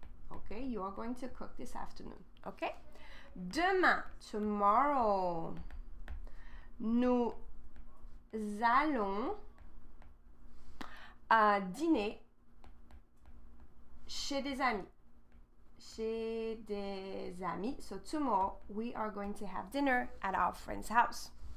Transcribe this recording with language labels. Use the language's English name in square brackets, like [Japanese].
[English] Okay, you are going to cook this afternoon. Okay? [French] Demain, tomorrow, nous allons dîner chez des amis. Chez des amis. [English] So tomorrow, we are going to have dinner at our friend's house.